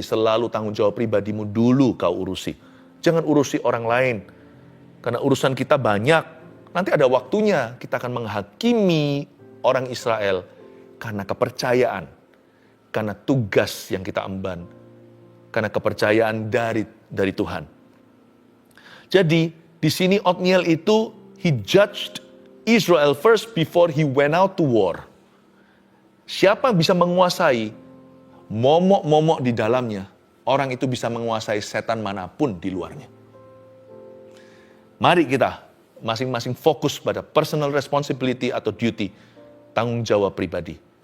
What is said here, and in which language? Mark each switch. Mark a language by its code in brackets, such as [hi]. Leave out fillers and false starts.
[id] Selalu tanggung jawab pribadimu dulu kau urusi. Jangan urusi orang lain. Karena urusan kita banyak. Nanti ada waktunya kita akan menghakimi orang Israel karena kepercayaan, karena tugas yang kita emban, karena kepercayaan dari Tuhan. Jadi di sini Otniel itu [en] he judged Israel first before he went out to war. [id] Siapa bisa menguasai momok-momok di dalamnya, orang itu bisa menguasai setan manapun di luarnya. Mari kita masing-masing fokus pada personal responsibility atau duty, tanggung jawab pribadi.